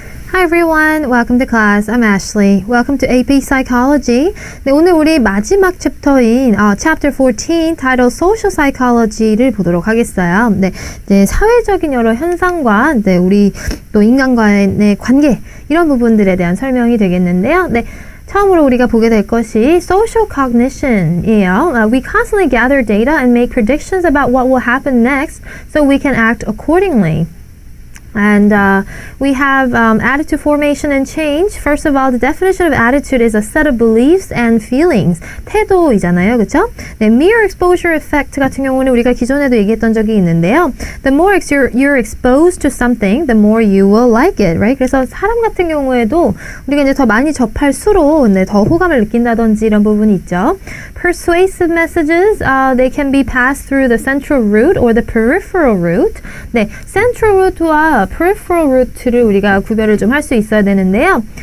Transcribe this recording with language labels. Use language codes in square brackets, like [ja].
[en] Hi everyone, welcome to class. I'm Ashley. Welcome to AP Psychology. [ko] 네, 오늘 우리 마지막 챕터인 [en] Chapter 14, titled Social Psychology [ko] 를 보도록 하겠어요. 네, 사회적인 여러 현상과 우리 또 인간과의 관계 이런 부분들에 대한 설명이 되겠는데요. 네. 처음으로 우리가 보게 될 것이 social cognition이에요. [en] We constantly gather data and make predictions about what will happen next so we can act accordingly. And we have attitude formation and change. First of all, the definition of attitude is a set of beliefs and feelings. [ko] 태도이잖아요, 그렇죠? 네, mere exposure effect 같은 경우는 우리가 기존에도 얘기했던 적이 있는데요. [en] The more you're exposed to something, the more you will like it, right? [ko] 그래서 사람 같은 경우에도 우리가 이제 더 많이 접할수록 더 호감을 느낀다든지 이런 부분이 있죠. [en] Persuasive messages, they can be passed through the central route or the peripheral route. [ko] 네, central route와 peripheral route를 우리가 구별을 좀 할 수 있어야 되는데요.